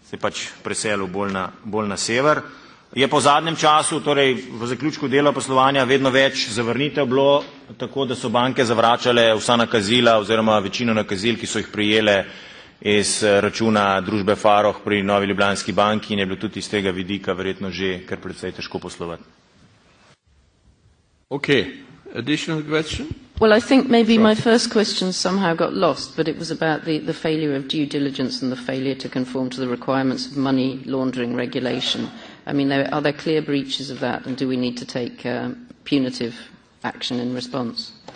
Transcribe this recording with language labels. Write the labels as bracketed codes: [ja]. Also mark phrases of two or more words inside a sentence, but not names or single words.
[sl] Se je pač preselil bolj na sever. Je po zadnjem času, torej v zaključku dela poslovanja, vedno več zavrnitev bilo, tako da so banke zavračale vsa nakazila oziroma večino nakazil, ki so jih prijele iz računa družbe Farrokh pri Novi Ljubljanski banki, in je bilo tudi iz tega vidika verjetno že kar precej težko poslovati. [en] Okay. Additional question? Well, I think maybe my first question somehow got lost, but it was about the failure of due diligence and the failure to conform to the requirements of money laundering regulation. I mean, are there clear breaches of that, and do we need to take punitive action in response?